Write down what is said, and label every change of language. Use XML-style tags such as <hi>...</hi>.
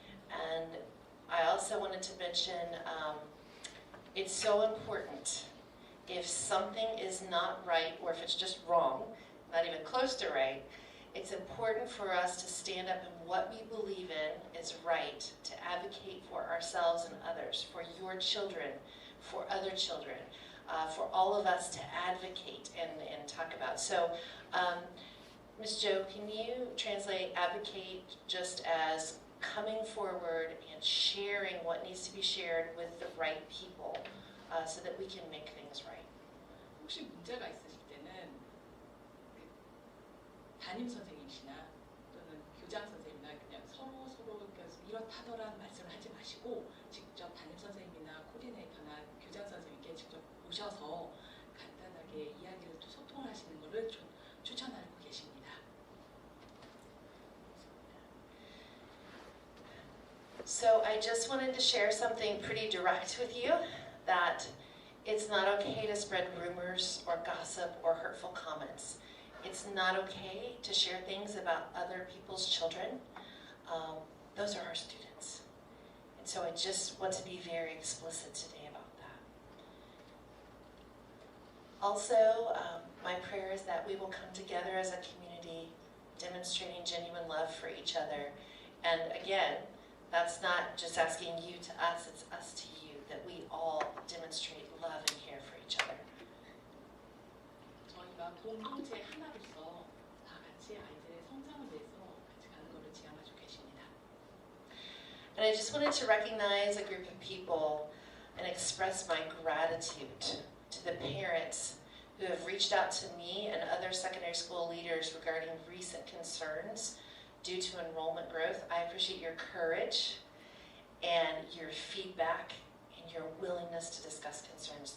<en>And I also wanted to mention it's so important if something is not right or if it's just wrong, not even close to right, it's important for us to stand up and what we believe in is right, to advocate for ourselves and others, for your children, for other children, for all of us to advocate and talk about. So, Ms. Jo, can you translate advocate just as coming forward and sharing what needs to be shared with the right people so that we can make things right?</en> <ko>혹시 문제가 있으실 때는 담임 선생님이시나 또는 교장 선생님이나 그냥 서로 이렇다더라는 말씀을 하지 마시고 직접 담임 선생님이나 코디네이터나 교장 선생님께 직접 오셔서 간단하게 이야기를 또 소통하시는 것을 추천하고 계십니다.</ko> <en>So I just wanted to share something pretty direct with you, that it's not okay to spread rumors or gossip or hurtful comments. It's not okay to share things about other people's children. Those are our students. And so I just want to be very explicit today about that. Also, my prayer is that we will come together as a community demonstrating genuine love for each other. And again, that's not just asking you to us, it's us to you, that we all demonstrate love and care for each other.</en> <ko>저희가 공동체 하나로서 다 같이 아이들의 성장을 위해서 같이 가는 것을 지향하고 계십니다.</ko> <en>And I just wanted to recognize a group of people and express my gratitude to the parents who have reached out to me and other secondary school leaders regarding recent concerns due to enrollment growth. I appreciate your courage and your feedback and your willingness to discuss concerns.</en>